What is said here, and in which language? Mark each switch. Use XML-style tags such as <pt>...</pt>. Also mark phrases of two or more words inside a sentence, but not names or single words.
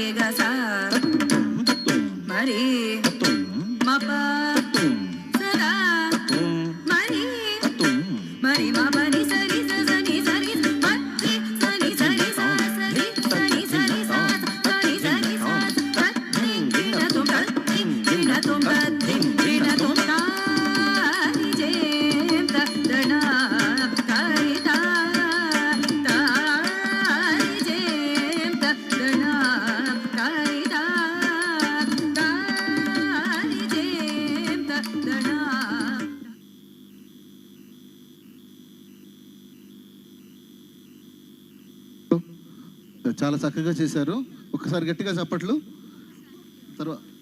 <te>sa mari ma pa sa da mari mari ma pa ni sa ri sa sa ni sa ri ma ri sa ni sa ri sa sa ri sa ni sa ri sa sa ni sa ri sa sa ri na tum ta ri na tum ta ri na tum ta ri jem ta dana kai ta ta ri jem ta dana kai ta ta ri jem ta dana. చాలా చక్కగా చేశారు. ఒక్కసారి గట్టిగా చప్పట్లు. తర్వాత</te>